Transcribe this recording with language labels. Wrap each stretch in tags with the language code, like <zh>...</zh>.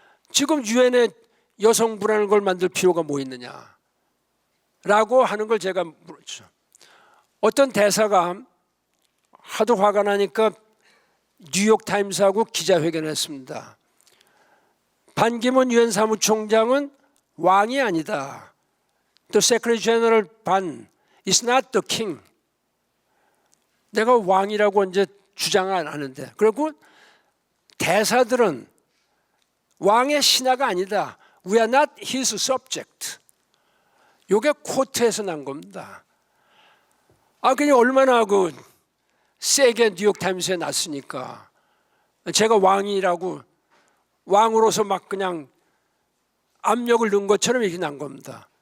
<ko>지금 유엔에 여성부라는 걸 만들 필요가 뭐 있느냐 라고 하는 걸 제가 물었죠. 어떤 대사가 하도 화가 나니까 뉴욕타임스하고 기자회견을 했습니다. 반기문 유엔 사무총장은 왕이 아니다.</ko> <en>The Secretary General 반 is not the king.</en> <ko>내가 왕이라고 언제 주장 안 하는데. 그리고 대사들은 왕의 신하가 아니다.</ko> <en>We are not his subject.</en> <ko>이게 코트에서 난 겁니다. 그냥 얼마나 그 세게 뉴욕타임스에 났으니까 제가 왕이라고 왕으로서 막 그냥 압력을 넣은 것처럼 이렇게 난 겁니다.</ko>